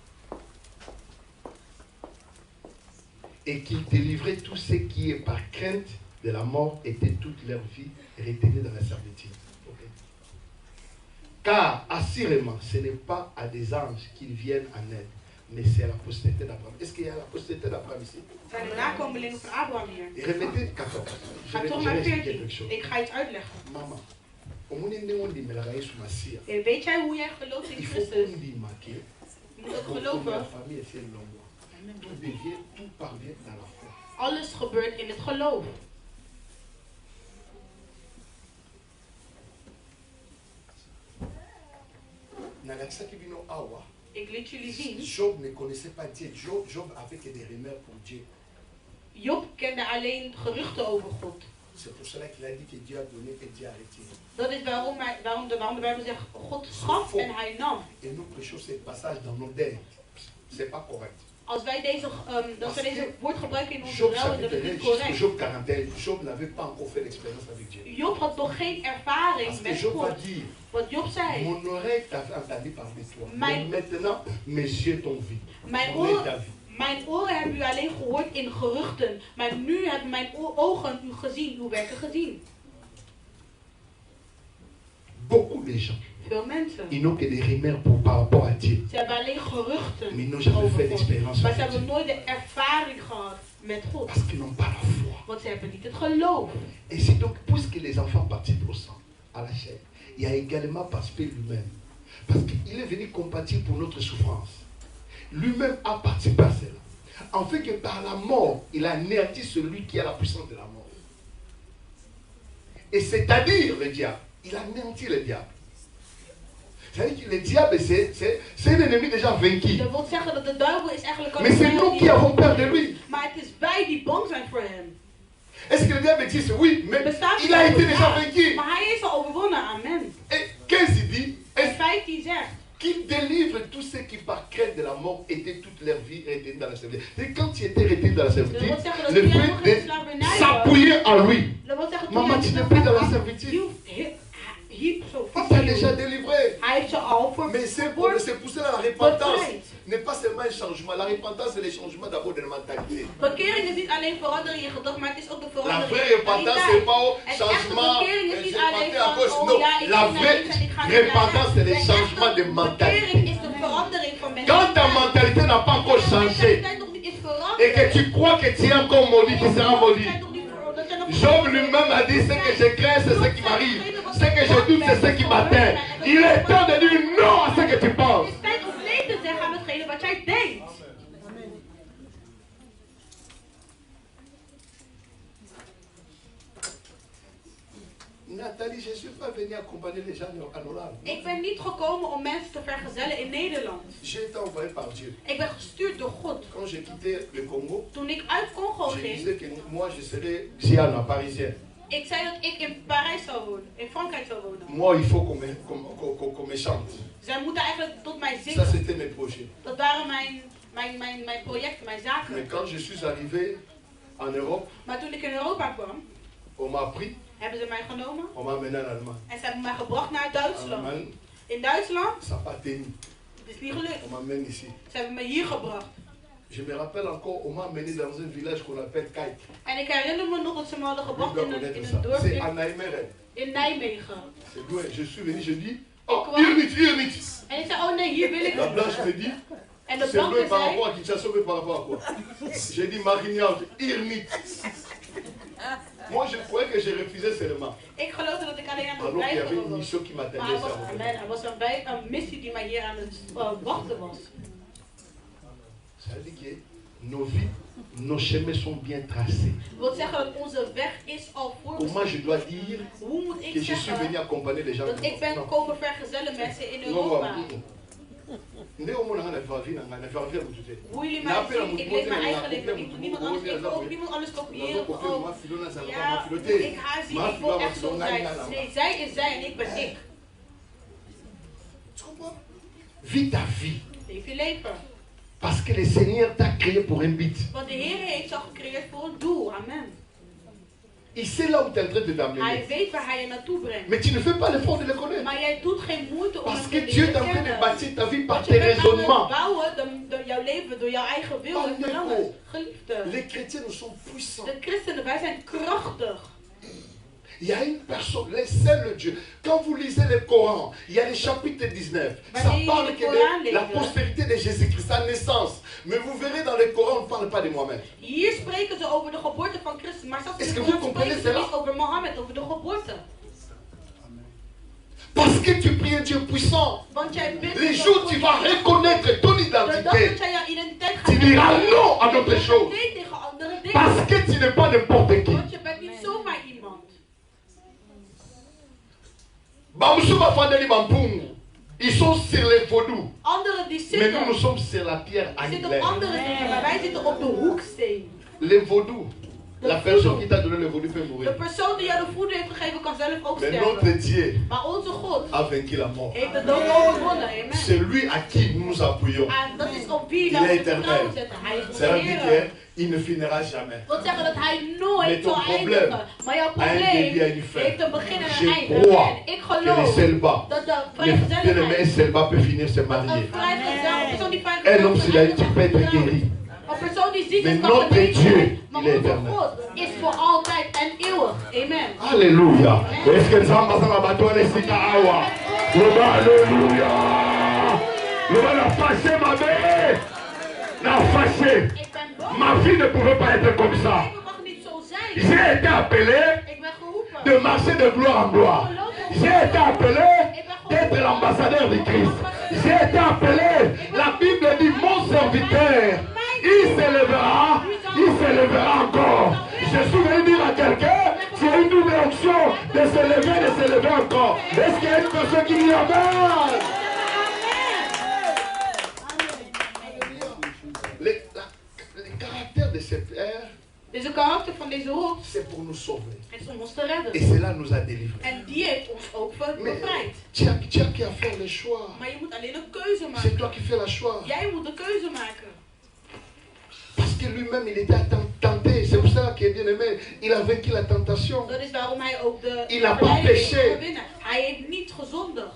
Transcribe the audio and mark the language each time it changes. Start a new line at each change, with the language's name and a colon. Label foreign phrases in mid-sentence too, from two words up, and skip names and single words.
French: Et qu'il délivrait tous ceux qui, par crainte de la mort, étaient toute leur vie retenus dans la servitude. Okay. Car, assurément, ce n'est pas à des anges qu'ils viennent en aide, mais c'est à la postérité d'Abraham. Est-ce qu'il y a la postérité d'Abraham ici?
Dutch: Zijn de nakomelingen van Abraham hier?
French: Et remettez 14.
Dutch: Ga toch
French: Je
Dutch: naar
French: vais expliquer 14. quelque chose.
Dutch: Ik ga iets uitleggen.
French: Maman, il
Dutch: Weet jij hoe jij gelooft in
French: faut
Dutch: Christus?
French: qu'on dit marqué.
Dutch: Je moet ook
French: La
Dutch: geloven.
French: famille est celle l'ombre. Tout parvient dans la foi.
Dutch: Alles gebeurt in het geloof. Ik liet jullie zien.
French: Job ne connaissait pas Dieu. Job avait que des rumeurs pour Dieu.
Dutch: Job kende alleen geruchten over God.
French: C'est pour cela qu'il a dit que Dieu a donné et Dieu a retiré.
Dutch: Dat is waarom de Bijbel zegt, God gaf en hij nam.
French: Et nous prêchons ce passage dans nos deuils. C'est pas correct.
Dutch: Als wij deze woord gebruiken in onze
French: Job
Dutch: rouw, is dat
French: chapitre
Dutch: niet
French: 1,
Dutch: correct.
French: Job 41, Job n'avait pas encore fait l'expérience avec Dieu.
Dutch: Job had nog geen ervaring
French: Parce que
Dutch: met
French: Job va
Dutch: God.
French: dire,
Dutch: Wat Job zei,
French: mon oreille t'a entendu parler de toi.
Dutch: Mijn-
French: Mais maintenant, mes yeux t'ont vu.
Dutch: mijn
French: Mon œil
Dutch: oren,
French: t'a vu.
Dutch: mijn oren hebben u alleen gehoord in geruchten. Maar nu hebben mijn ogen u gezien, uw werken gezien.
French: Beaucoup de gens,
Dutch: Veel mensen.
French: ils n'ont que des rumeurs par rapport à Dieu.
Dutch: Ze hebben alleen geruchten
French: Mais ils n'ont jamais fait
Dutch: over God.
French: l'expérience
Dutch: Maar ze
French: avec
Dutch: hebben
French: Dieu.
Dutch: nooit de ervaring gehad met God.
French: Parce qu'ils n'ont pas la foi.
Dutch: Want ze hebben niet het geloof.
French: Et c'est donc, puisque les enfants participent au sang, à la chair, il a également participé lui-même. Parce qu'il est venu compatir pour notre souffrance. Lui-même a participé à cela. En fait que par la mort, il a anéanti celui qui a la puissance de la mort. Et c'est-à-dire le diable. Il a anéanti le diable. C'est-à-dire que le diable, c'est un ennemi déjà vaincu.
Dutch: Dat wil zeggen dat de duivel is eigenlijk al
French: Mais c'est nous qui avons peur de lui.
Dutch: Maar het is wij die bang zijn voor hem.
French: Est-ce que le diable existe? Oui, mais
Dutch: Bestaat
French: il a été déjà
Dutch: ja,
French: vaincu.
Dutch: maar hij is al overwonnen, amen.
French: Et qu'est-ce qu'il dit?
Dutch: En 15 zegt
French: Qu'il délivre tous ceux qui par crainte de la mort étaient toute leur vie retenus dans la servitude. Et quand tu étais retenu dans la servitude,
Dutch: dat wil zeggen dat
French: le
Dutch: toen jij nog in
French: fait de
Dutch: slavernij was.
French: s'appuyer en lui.
Dutch: Dat wil zeggen toen
French: Maman,
Dutch: jij
French: tu n'es
Dutch: niet
French: plus dans la
Dutch: af-
French: servitude.
Dutch: hield- hield zo
French: Il
Dutch: vast
French: t'a
Dutch: hield.
French: déjà délivré.
Dutch: Hij heeft ze al
French: Mais c'est
Dutch: verborgen.
French: pour cela la repentance
Dutch: Bevrijd.
French: n'est pas seulement un changement. La repentance, c'est le changement d'abord de la mentalité.
Dutch: Bekering is niet alleen veranderen in je gedrag, maar het is ook de
French: La
Dutch: verandering
French: vraie
Dutch: in je
French: repentance,
Dutch: mentaliteit.
French: c'est pas au
Dutch: Het
French: changement.
Dutch: echte bekering is
French: Je
Dutch: niet
French: partais
Dutch: alleen
French: à
Dutch: van,
French: gauche.
Dutch: oh
French: Non,
Dutch: ja, ik
French: la
Dutch: ging naar
French: vraie
Dutch: links en ik ga naar
French: repentance, c'est le
Dutch: rechts.
French: changement de
Dutch: Bekering
French: mentalité.
Dutch: is de verandering van
French: Quand ta
Dutch: mentaliteit.
French: mentalité n'a pas encore
Dutch: Als je
French: changé
Dutch: mentaliteit nog niet is veranderd,
French: et que tu crois que tu es encore maudit, tu seras maudit.
Dutch: dat nog niet ver- dat je nog
French: Job lui-même a dit ce que je crains, c'est ce qui m'arrive. Ce que je doute, c'est ce qui m'atteint. Il est temps de dire non à ce que tu penses.
Dutch: Het is tijd om nee te zeggen aan hetgene wat jij denkt.
French: Nathalie, je ne suis pas venu accompagner les gens en Hollande.
Dutch: Ik ben niet gekomen om mensen te vergezellen in Nederland.
French: J'ai été envoyé par Dieu.
Dutch: Ik ben gestuurd door God.
French: Quand quand j'ai quitté le Congo,
Dutch: Toen ik uit Congo
French: je
Dutch: ging,
French: disais que moi je serais Siana, parisien.
Dutch: ik zei dat ik in Parijs zou wonen, in Frankrijk zou wonen.
French: Moi, il faut qu'on me chante.
Dutch: Zij moeten eigenlijk tot mij
French: Ça,
Dutch: zingen.
French: c'était mes projets.
Dutch: Dat waren mijn projecten, mijn
French: Mais
Dutch: zaken.
French: quand je suis arrivé en Europe,
Dutch: Maar toen ik in Europa kwam,
French: on m'a pris,
Dutch: hebben ze mij genomen
French: on m'a amené en Allemagne.
Dutch: en ze hebben mij gebracht naar
French: En
Dutch: Duitsland.
French: Allemagne,
Dutch: In Duitsland,
French: ça n'a pas tenu.
Dutch: het is niet gelukt.
French: On m'amène ici.
Dutch: Ze hebben me hier gebracht.
French: Je me rappelle encore, on m'a amené dans un village qu'on appelle Kaik.
Dutch: En ik herinner me nog dat ze me hadden
French: Tu
Dutch: gebracht
French: dois
Dutch: in
French: connaître
Dutch: een
French: ça.
Dutch: dorp
French: C'est à Nijmegen.
Dutch: in Nijmegen.
French: C'est loin. Je suis venu, je dis, oh, Quoi? Irnit, Irnit.
Dutch: En ik zei, oh nee, hier wil ik.
French: La blanche me dit,
Dutch: En de
French: c'est loin
Dutch: blanke
French: par
Dutch: zei,
French: rapport à Kinshasa, mais par rapport à quoi? J'ai dit, Marignan, Irnit. Moi, je croyais que j'ai refusé seulement.
Dutch: ik geloofde dat ik alleen aan het
French: Alors qu'il y avait
Dutch: blijven
French: une
Dutch: was.
French: mission qui
Dutch: Maar
French: m'attendait.
Dutch: er was een missie die mij hier aan het wachten was.
French: Ça veut dire que nos vies, nos chemins sont bien tracés.
Dutch: Dat wil zeggen dat onze weg is al
French: Comment
Dutch: voorbeschreven.
French: je dois dire
Dutch: Hoe moet
French: que
Dutch: ik
French: je suis venu
Dutch: zeggen
French: accompagner les gens?
Dutch: dat ik ben
French: Non.
Dutch: komen vergezellen mensen in
French: Non,
Dutch: Europa?
Lingala: Nde omona na vavi na ngana vavi ya mutute.
Dutch: Hoe jullie mij zien, ik leef mijn eigen leven. Ik doe niemand anders, ik wil ook niemand anders kopiëren. Of, oh, ja, ik haar zien, ik wil echt zo zijn. Nee, zij is zij en ik ben ik.
French: Tu comprends? Vis ta vie.
Dutch: Leef je leven.
French: Parce que le Seigneur t'a créé pour un but.
Dutch: Want de Heer heeft jou gecreëerd voor een doel. Amen.
French: Il sait là où tu es en train de
Dutch: Hij
French: t'amener.
Dutch: weet waar hij je naartoe brengt.
French: Mais tu ne fais pas l'effort de le connaître.
Dutch: Maar jij doet geen moeite om
French: Parce
Dutch: hem
French: que
Dutch: te
French: Dieu est
Dutch: leren
French: en train de
Dutch: kennen.
French: bâtir ta vie par
Dutch: Want je
French: tes
Dutch: bent aan het
French: raisonnements.
Dutch: bouwen door jouw leven, door jouw eigen wil en verlangen. Geliefde.
French: Les chrétiens, nous sommes puissants.
Dutch: De christenen, wij zijn krachtig.
French: Il y a une personne, le seul Dieu. Quand vous lisez le Coran, il y a le chapitre 19. Ça parle que de la postérité de Jésus-Christ, sa naissance. Mais vous verrez dans le Coran, on ne parle pas de Mohamed.
Dutch: Hier spreken ze over de geboorte van Christus, maar zelfs
French: Est-ce
Dutch: in
French: que
Dutch: de
French: vous
Dutch: Koran
French: comprenez
Dutch: spreken ze
French: cela?
Dutch: niet over Mohammed, over de geboorte.
French: Parce que tu pries un Dieu puissant.
Dutch: Want jij bent
French: Les jours où tu vas reconnaître ton
Dutch: de dag
French: identité,
Dutch: dat jij jouw identiteit gaat
French: tu diras non à d'autres
Dutch: zeggen,
French: choses.
Dutch: nee tegen andere dingen.
French: Parce que tu n'es pas n'importe qui.
Dutch: Want je bent niet zomaar iemand.
Lingala: Bamusuba Fandeli Mampungu,
French: ils sont sur les vaudous.
Dutch: Anderen die
French: Mais nous, nous
Dutch: zitten,
French: sommes sur la pierre
Dutch: die zitten op
French: anglaise.
Dutch: andere dingen, maar wij zitten op de hoeksteen.
French: Les vaudous, la personne qui t'a donné le vaudou peut
Dutch: De
French: mourir.
Dutch: persoon die jou de voeding heeft gegeven kan zelf ook
French: Mais notre
Dutch: sterven.
French: Dieu
Dutch: Maar onze God
French: a vaincu la mort.
Dutch: heeft de dood overwonnen. Amen.
French: C'est lui à qui nous nous appuyons.
Dutch: En dat is op wie
French: Il
Dutch: wij
French: est
Dutch: ons vertrouwen
French: éternel.
Dutch: zetten. Hij is onze
French: Ça veut dire
Dutch: Heer.
French: qu'il ne finira jamais.
Dutch: Dat wil zeggen dat hij
French: Mais
Dutch: nooit
French: ton
Dutch: zal
French: problème
Dutch: eindigen. Maar jouw
French: a un début,
Dutch: probleem
French: a une fin.
Dutch: heeft een begin en
French: Je
Dutch: een eind.
French: crois
Dutch: Amen. Ik
French: que le
Dutch: geloof
French: célibat,
Dutch: dat de
French: le bien-aimé
Dutch: vrijgezelligheid,
French: célibat peut finir se
Dutch: dat
French: marier.
Dutch: een vrijgezel, een persoon die
French: Un homme s'il a dit, tu peux être
Dutch: vrijgezel
French: guéri.
Dutch: een persoon die ziek
French: Mais
Dutch: is kan
French: notre
Dutch: genezen
French: Dieu,
Dutch: worden. Maar
French: il est
Dutch: onze
French: éternel.
Dutch: God is voor altijd en eeuwig.
French: Amen. Alléluia. Est-ce que nous avons besoin de battre les awa? Alléluia. Nous allons fâcher ma mère. La fâcher.
Dutch: Ik ben boos.
French: Ma vie ne pouvait pas être comme ça.
Dutch: Mijn leven mag niet zo zijn.
French: J'ai été appelé
Dutch: Ik ben geroepen.
French: de marcher de gloire en gloire. J'ai été appelé d'être l'ambassadeur de Christ. J'ai été appelé, la Bible dit, mon serviteur, il s'élèvera encore. Je suis venu dire à quelqu'un, tu as une nouvelle option de s'élever encore. Est-ce qu'il y a une personne qui dit Amen? Le caractère de cette ère,
Dutch: Dus de karakter van deze hoek
French: c'est pour nous sauver.
Dutch: is om ons te redden.
French: Et cela nous a délivrés.
Dutch: En die heeft ons ook
French: Mais
Dutch: bevrijd.
French: tu as qu'à faire le choix.
Dutch: Maar je moet alleen een keuze
French: C'est
Dutch: maken.
French: toi qui fais le choix.
Dutch: Jij moet de keuze maken.
French: Parce que lui-même, il était tenté. C'est pour ça qu'il est bien aimé. Il a vaincu la tentation.
Dutch: Dat is waarom hij ook de
French: Il n'a pas
Dutch: verleiding heeft
French: péché.
Dutch: gewinnen. Hij heeft niet gezondigd.